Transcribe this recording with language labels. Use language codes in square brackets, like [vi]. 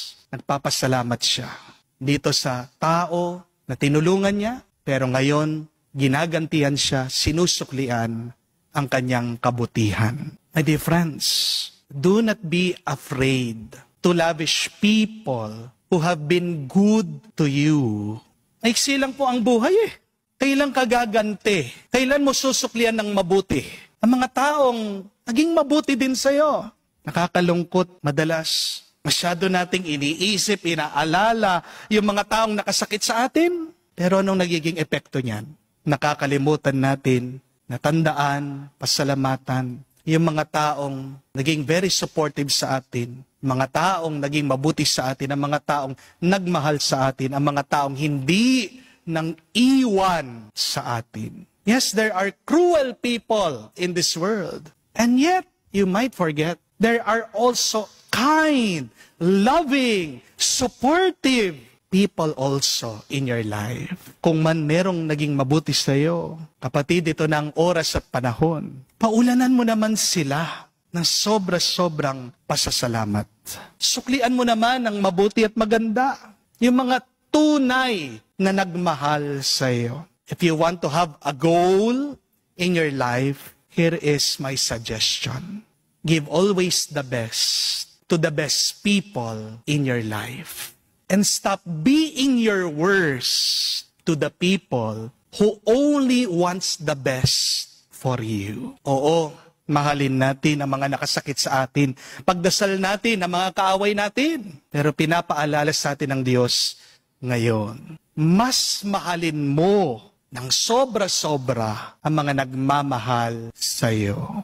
[tl] Nagpapasalamat siya dito sa tao na tinulungan niya, pero ngayon ginagantihan siya, sinusuklian ang kanyang kabutihan. [en] My dear friends, do not be afraid to lavish people who have been good to you. [tl] Maiksi lang po ang buhay eh. Kailan ka gaganti? Kailan mo susuklian ng mabuti? Ang mga taong naging mabuti din sa'yo. Nakakalungkot madalas. Masyado nating iniisip, inaalala yung mga taong nakasakit sa atin. Pero anong nagiging epekto niyan? Nakakalimutan natin, natandaan, pasalamatan, yung mga taong naging [en] very supportive [tl] sa atin, mga taong naging mabuti sa atin, ang mga taong nagmahal sa atin, ang mga taong hindi nang iwan sa atin. [en] Yes, there are cruel people in this world. And yet, you might forget, there are also kind, loving, supportive people also in your life. [tl] Kung man merong naging mabuti sa iyo, kapatid, ito na ang oras at panahon. Paulanan mo naman sila ng sobra-sobrang pasasalamat. Suklian mo naman ang mabuti at maganda. Yung mga tunay na nagmahal sa iyo. [en] If you want to have a goal in your life, here is my suggestion. Give always the best to the best people in your life. And stop being your worst to the people who only wants the best for you. [tl] Oo, mahalin natin ang mga nakasakit sa atin. Pagdasal natin ang mga kaaway natin. Pero pinapaalala sa atin ng Diyos ngayon, mas mahalin mo ng sobra-sobra ang mga nagmamahal sa iyo.